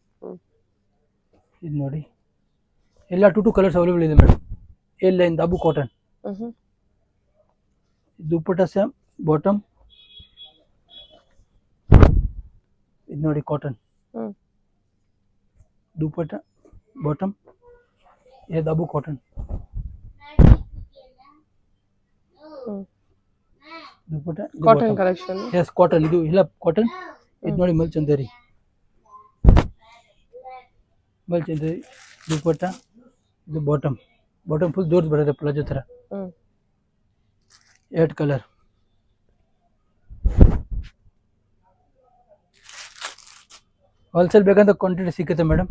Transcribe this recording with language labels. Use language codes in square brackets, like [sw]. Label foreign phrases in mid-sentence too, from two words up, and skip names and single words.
[kn] ಇದು ನೋಡಿ ಎಲ್ಲ 2 [en] colours available [kn] ಇದೆ ಮೇಡಮ್. [en] A line dabu cotton. dupatta same bottom. [kn] ಇದು ನೋಡಿ ಕಾಟನ್ ದುಪಟ್ಟ ಬಾಟಮ್. [hi] ये दाबू कॉटन दुपट्टा [en] cotton collection. yes cotton. [kn] ಇದು ಇಲ್ಲ ಕಾಟನ್. ಇದು ನೋಡಿ ಮಲ್ಚಂದೇರಿ ದುಪಟ್ಟ. ಇದು ಬಾಟಮ್ ಫುಲ್ ಜೋರ್ಸ್ ಬರುತ್ತೆ ಪ್ಲಾಜೋ ತರ. 8 ಕಲರ್. ಹೋಲ್ಸೇಲ್ ಬೇಕಂತ ಕ್ವಾಂಟಿಟಿ ಸಿಗುತ್ತೆ ಮೇಡಮ್.